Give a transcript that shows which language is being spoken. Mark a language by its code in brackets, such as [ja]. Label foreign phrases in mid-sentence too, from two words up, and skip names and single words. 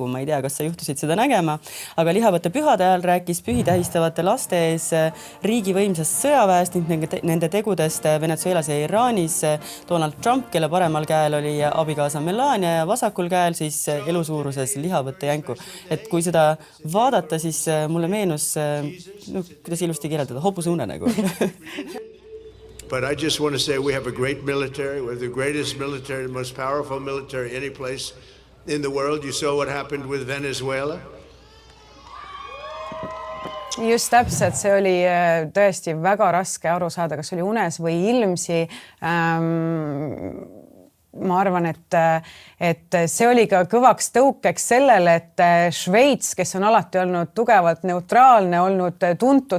[et] Ma ei tea, kas sa juhtusid seda nägema, aga lihavõtte pühade ajal rääkis pühi tähistavate laste ees riigi võimsast sõjaväest ning nende tegudest Venezuelas ja Iraanis. Donald Trump, kelle paremal käel oli abikaasa Melania ja vasakul käel siis elusuuruses lihavõtte jänku. Et kui seda vaadata, siis mulle meenus, kuidas ilusti kirjeldada, hobuse unenägu. [en] But I just want to say we have a great military. We have the greatest military, the most powerful military any place in the world. You saw what happened with Venezuela. [et] Just täpselt, see oli tõesti väga raske aru saada, kas oli unes või ilmsi. Ma arvan, et see oli ka kõvaks tõukeks sellele, et Šveits, kes on alati olnud tugevalt neutraalne, olnud tuntud